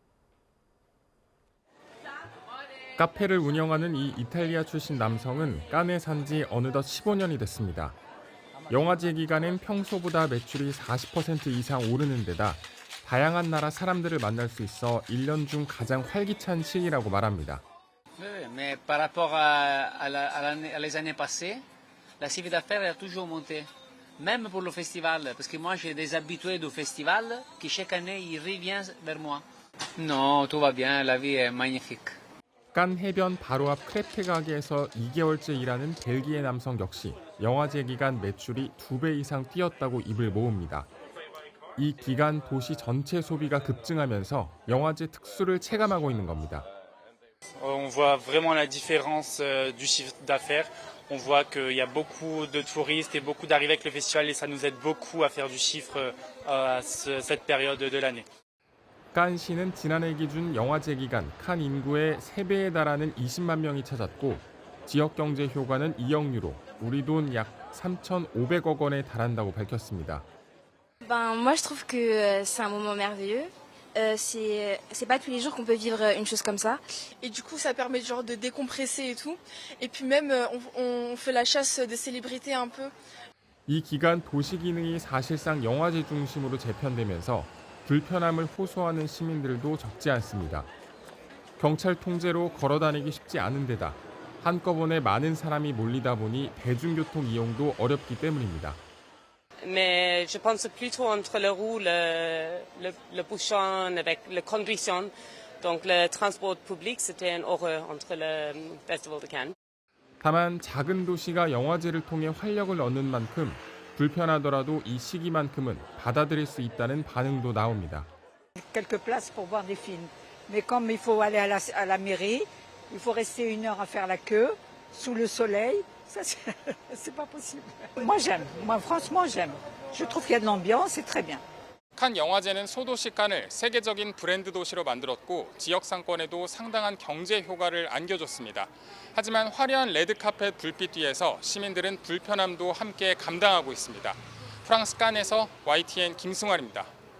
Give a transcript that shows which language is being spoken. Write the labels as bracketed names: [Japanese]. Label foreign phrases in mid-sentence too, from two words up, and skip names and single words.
[Korean] 카페를 운영하는 이 이탈리아 출신 남성은 칸에 산 지 어느덧 15년이 됐습니다. 영화제 기간엔 평소보다 매출이 40% 이상 오르는 데다 다양한 나라 사람들을 만날 수 있어 1년 중 가장 활기찬 시기라고 말합니다. [French] Mais par rapport à les années passées, la chiffre d'affaires a toujours monté. Même pour le festival, parce que moi j'ai des habitués du festival qui chaque année ils reviennent vers moi. Non, tout va bien, la vie est magnifique. [Korean] 칸 해변 바로 앞 크레페 가게에서 2개월째 일하는 벨기에 남성 역시 영화제 기간 매출이 2배 이상 뛰었다고 입을 모읍니다. 이 기간 도시 전체 소비가 급증하면서 영화제 특수를 체감하고 있는 겁니다. [French] On voit vraiment la différence du chiffre d'affaires. On voit qu'il y a beaucoup de touristes et beaucoup d'arrivées avec le festival et ça nous aide beaucoup à faire du chiffre à cette période de l'année. [Korean] 칸시는 지난해 기준 영화제 기간 칸 인구의 3배에 달하는 20만 명이 찾았고 지역 경제 효과는 2억 유로, 우리 돈 약 3,500억 원에 달한다고 밝혔습니다. [French] Moi je trouve que c'est un moment merveilleux. C'est pas tous les jours qu'on peut vivre une chose comme ça. Et du coup, ça permet genre de décompresser et tout. Et puis même, on fait la chasse des célébrités un peu. [Korean] 이 기간 도시 기능이 사실상 영화제 중심으로 재편되면서 불편함을 호소하는 시민들도 적지 않습니다. 경찰 통제로 걸어다니기 쉽지 않은 데다 한꺼번에 많은 사람이 몰리다 보니 대중교통 이용도 어렵기 때문입니다. [French] Mais je pense plutôt entre les roues, le bouchon avec les conditions. Donc le transport public, c'était une horreur entre le Festival de Cannes. [Korean] 다만 작은 도시가 영화제를 통해 활력을 얻는 만큼 불편하더라도 이 시기만큼은 받아들일 수 있다는 반응도 나옵니다. [French] Quelques places pour voir des films. Mais comme il faut aller à la mairie, il faut rester 1 heure à faire la queue, sous le soleil, ça c'est pas possible. Moi j'aime, moi franchement j'aime. Je trouve qu'il y a de l'ambiance, c'est très bien. [Korean] 칸 영화제는 소도시 칸을 세계적인 브랜드 도시로 만들었고 지역 상권에도 상당한 경제 효과를 안겨줬습니다. 하지만 화려한 레드카펫 불빛 뒤에서 시민들은 불편함도 함께 감당하고 있습니다. 프랑스 칸에서 YTN 김승환입니다.